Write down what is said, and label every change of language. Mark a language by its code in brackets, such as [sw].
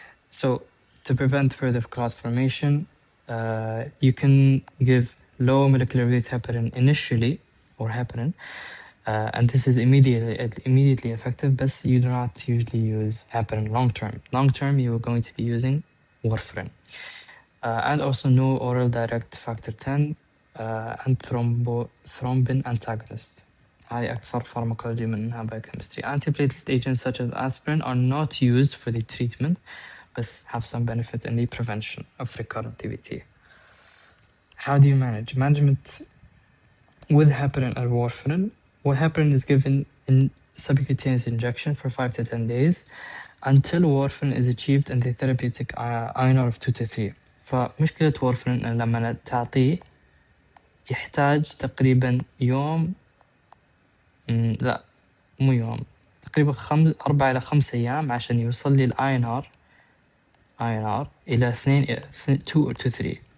[en] So to prevent further clot formation, you can give low molecular weight heparin initially, or heparin, and this is immediately effective, but you do not usually use heparin long term. Long term, you are going to be using warfarin. And also no oral direct factor 10 and thrombin antagonist. [ar] هاي أكثر pharmacology منها biochemistry. [en] Antiplatelet agents such as aspirin are not used for the treatment, but have some benefit in the prevention of recurrent DVT. How do you manage? Management with heparin or warfarin. Heparin is given in subcutaneous injection for 5 to 10 days until warfarin is achieved in the therapeutic INR of 2 to 3. [ar] فمشكلة warfarin إن لما تعطيه يحتاج تقريبا يوم، لا مو يوم، تقريبا 4 إلى 5 أيام عشان يوصل لي INR إلى 2 to 3.